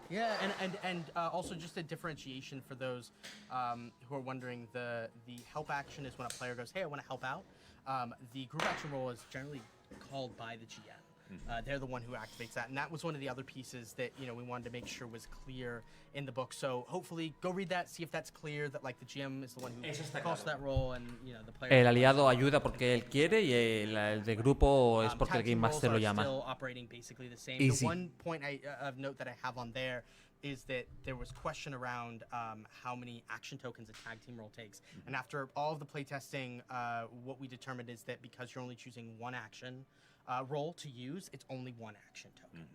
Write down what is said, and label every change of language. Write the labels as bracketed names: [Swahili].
[English] Yeah, and also just a differentiation for those who are wondering, the help action is when a player goes, hey, I want to help out. The group action role is generally called by the GM. They're the one who activates that, and that was one of the other pieces that we wanted to make sure was clear in the book. So hopefully go read that, see if that's clear, that like the GM is the one who calls that role, and the player. [Spanish] El aliado ayuda porque él quiere y el de grupo es porque el Game Master lo llama. [English] Still operating basically the same. Easy. The one point of note that I have on there is that there was question around how many action tokens a tag team role takes. And after all of the playtesting, what we determined is that because you're only choosing one action role to use, it's only one action token.